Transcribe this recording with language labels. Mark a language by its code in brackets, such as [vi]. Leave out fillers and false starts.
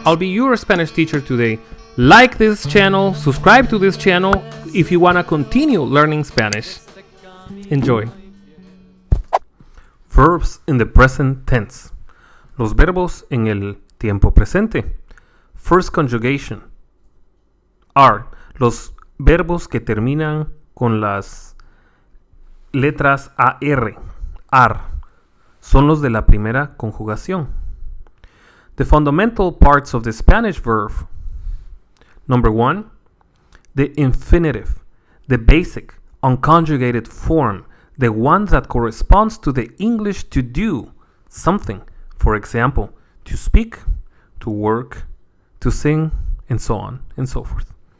[en] I'll be your Spanish teacher today. Like this channel, subscribe to this channel if you want to continue learning Spanish. Enjoy. Verbs in the present tense. [es] Los verbos en el tiempo presente. [en] First conjugation. Are. [es] Los verbos que terminan con las letras AR. Are. Son los de la primera conjugación. [en] The fundamental parts of the Spanish verb. Number 1, the infinitive, the basic, unconjugated form, the one that corresponds to the English to do something. For example, to speak, to work, to sing, and so on and so forth.